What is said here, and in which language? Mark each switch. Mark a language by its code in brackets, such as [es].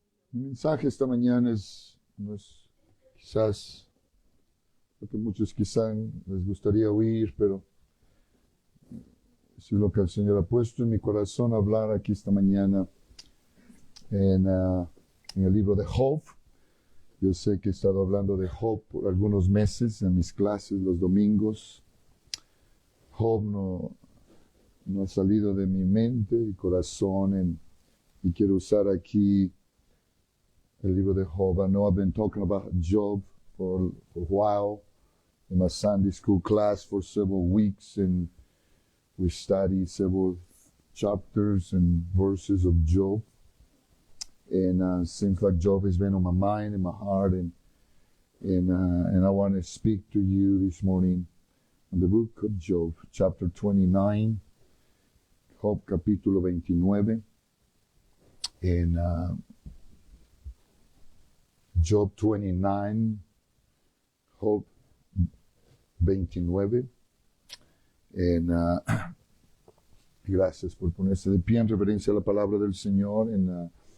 [es] Mi mensaje esta mañana no es quizás lo que muchos quizás les gustaría oír, pero es lo que el Señor ha puesto en mi corazón hablar aquí esta mañana en el libro de Job. Yo sé que he estado hablando de Job por algunos meses en mis clases los domingos. Job no ha salido de mi mente y corazón y quiero usar aquí el libro de Job. [en] I know I've been talking about Job for a while in my Sunday school class for several weeks, and we studied several chapters and verses of Job. And seems like Job has been on my mind and my heart, and I want to speak to you this morning on the book of Job, chapter 29, [es] Job capítulo 29, [en] and Job 29, Job 29, and [es] gracias por ponerse de pie en reverencia a la palabra del Señor en